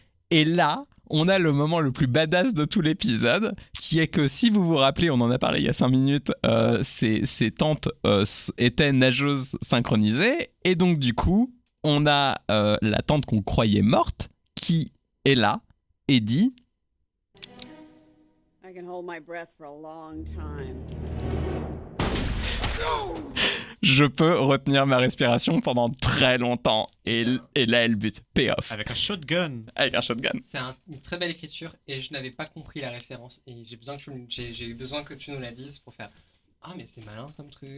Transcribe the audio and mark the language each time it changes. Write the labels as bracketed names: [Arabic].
[French] Et là, on a le moment le plus badass de tout l'épisode, qui est que, si vous vous rappelez, on en a parlé il y a 5 minutes, ces tantes étaient nageuses synchronisées. Et donc, du coup, on a la tante qu'on croyait morte, qui est là et dit... [English] I can hold my breath for a long time. [French] Je peux retenir ma respiration pendant très longtemps. Et là, elle bute. Payoff. Avec un shotgun. Avec un shotgun. C'est une très belle écriture et je n'avais pas compris la référence. Et j'ai eu besoin que tu nous la dises pour faire « Ah, mais c'est malin comme truc. »